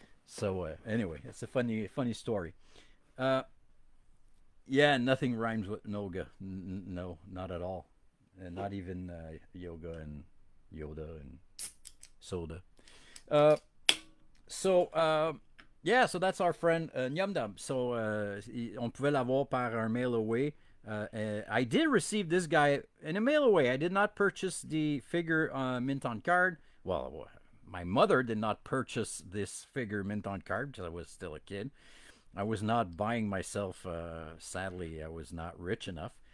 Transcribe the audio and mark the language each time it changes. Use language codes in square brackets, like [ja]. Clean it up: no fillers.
[en] So anyway, it's a funny story. Yeah, nothing rhymes with Noga. No, not at all. And not even yoga and Yoda and soda. Yeah, so that's our friend Nyum Dum. [fr] So on pouvait l'avoir par un mail away. [en] I did receive this guy in a mail away. I did not purchase the figure mint on card. Well, my mother did not purchase this figure mint on card because I was still a kid. I was not buying myself. Sadly, I was not rich enough.